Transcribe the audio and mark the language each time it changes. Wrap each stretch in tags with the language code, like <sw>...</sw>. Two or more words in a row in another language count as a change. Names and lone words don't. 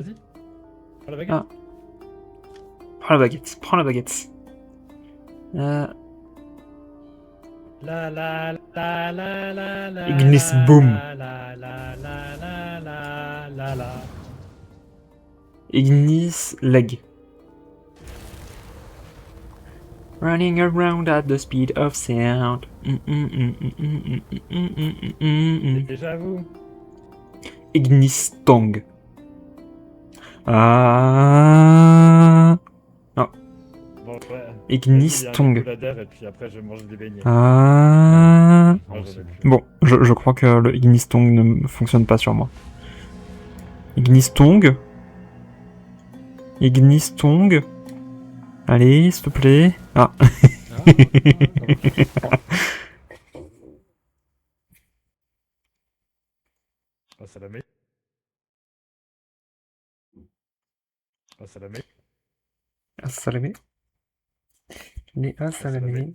<fr>vas-y. Prends la baguette. Ah. Prends la baguette, prends la baguette. La la la la la la Ignis la Boom. la la la la la la la la. Ignis leg.</fr> <en>Running around at the speed of sound.</en> <fr>Déjà vous. Ignis tongue. Ah. Bon ouais. Ignis Vas-y, un tongue. coup d'air et puis après je mange des beignets. Ah. Moi, j'en ai plus. Bon, je crois que le Ignis tongue ne fonctionne pas sur moi. Ignis tongue. Ignis tongue. Allez, s'il te plaît. Ah. Ah, ça la met. Ah, ça la met. Assalamé. Les assalamé.</fr>